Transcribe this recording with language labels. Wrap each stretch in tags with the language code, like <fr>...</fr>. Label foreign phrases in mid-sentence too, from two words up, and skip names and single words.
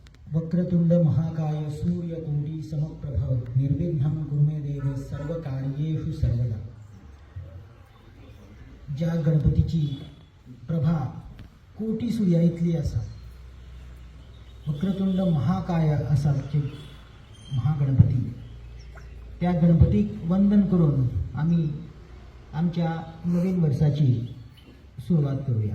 <sa>वक्रतुंड महाकाय सूर्यकोटि समप्रभ निर्विघ्नं कुरु मे देव सर्वकार्येषु सर्वदा.</sa> <kok>ज्या गणपतीची प्रभा कोटी सूर्या इतली आसा, वक्रतुंड महाकाय असा महागणपती, त्या गणपतीक वंदन करून आम्ही आमच्या नवीन वर्षाची सुरुवात करूया.</kok>